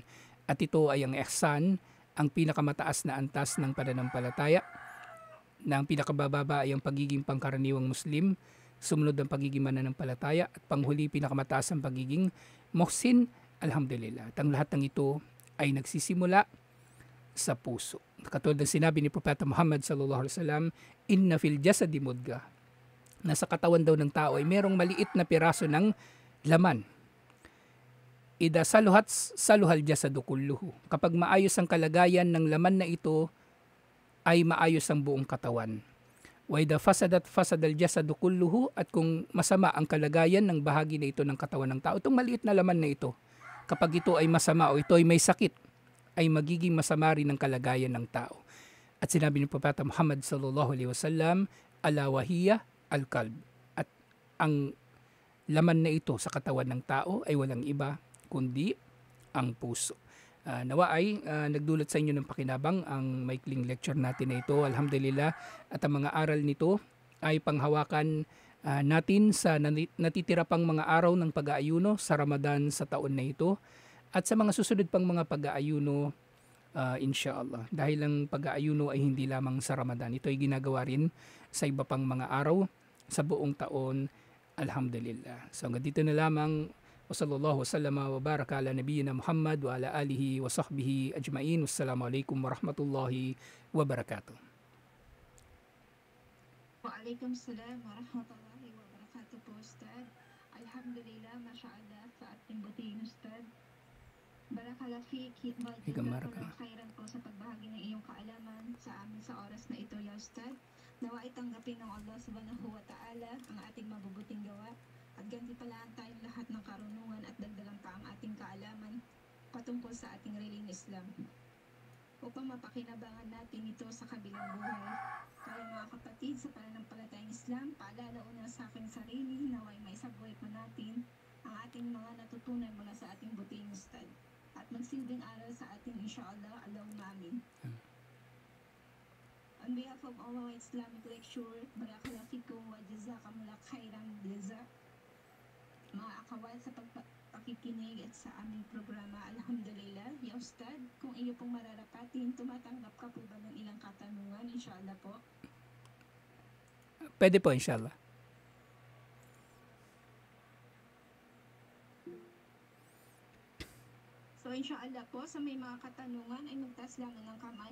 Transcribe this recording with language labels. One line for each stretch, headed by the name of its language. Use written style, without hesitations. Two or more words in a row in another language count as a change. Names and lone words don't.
Filipino: At ito ay ang ihsan, ang pinakamataas na antas ng pananampalataya, na ang pinakabababa ay ang pagiging pangkaraniwang Muslim, sumunod ang pagiging mananampalataya, at panghuli pinakamataas ang pagiging muhsin. Alhamdulillah. At ang lahat ng ito ay nagsisimula sa puso. Katulad ng sinabi ni Propeta Muhammad
Arabic: صلى الله عليه وسلم, إن في الجسد مضغة.
Filipino: Nasa katawan daw ng tao ay merong maliit na piraso ng laman.
Arabic: إذا صلح الجسد كله.
Filipino: Kapag maayos ang kalagayan ng laman na ito, ay maayos ang buong katawan.
Arabic: وإذا فسد الجسد كله,
Filipino: at kung masama ang kalagayan ng bahagi na ito ng katawan ng tao, itong maliit na laman na ito, kapag ito ay masama o ito ay may sakit, ay magiging masama rin ang kalagayan ng tao. At sinabi ni Propeta Muhammad
Arabic: صلى الله عليه وسلم, ألا وهي القلب.
Filipino: At ang laman na ito sa katawan ng tao ay walang iba kundi ang puso. Nawa ay nagdulot sa inyo ng pakinabang ang maikling lecture natin na ito. Alhamdulillah. At ang mga aral nito ay panghawakan natin sa natitira pang mga araw ng pag-aayuno sa Ramadan sa taon na ito. At sa mga susunod pang mga pag-aayuno, inshallah. Dahil ang pag-aayuno ay hindi lamang sa Ramadan. Ito ay ginagawa rin sa iba pang mga araw sa buong taon. Alhamdulillah. So hanggang dito na lamang.
Arabic: وصلى الله وسلم وبارك على نبينا محمد وعلى آله وصحبه أجمعين. والسلام عليكم ورحمة الله وبركاته. وعليكم السلام ورحمة الله وبركاته po, Ustad. الحمد لله، ما شاء الله,
Filipino: sa ating butihin, Ustad.
Arabic: بارك الله فيك, Barakallah.
Filipino: khairan po sa pagbahagi ng iyong kaalaman sa amin sa oras na ito, ya Ustad. Nawa ay tanggapin ng Allah
Arabic: سبحانه وتعالى
Filipino: ang ating mabubuting gawa at gantimpalaan tayong lahat ng karunungan at dagdagan pa ang ating kaalaman patungkol sa ating relihiyong Islam upang mapakinabangan natin ito sa kabilang buhay. Kaya mga kapatid, sa pananampalatayang Islam, paalala una sa aking sarili, naway may sabway pa natin ang ating mga natutunan mula sa ating buting Ustad at magsilbing aral sa ating insyaAllah.
Arabic: اللهم آمين.
English: On behalf of our Islamic lecture,
Arabic: بارك الله فيكم وجزاكم الله خيرا جزاء.
Filipino: Mga akawat sa pakikinig at sa aming programa, alhamdulillah, ya Ustad, kung iyo pong mararapatin, tumatanggap ka po ba ng ilang katanungan, insyaAllah po? Pwede po, inshallah. So, insyaAllah po, sa may mga katanungan ay magtaas lamang ng kamay.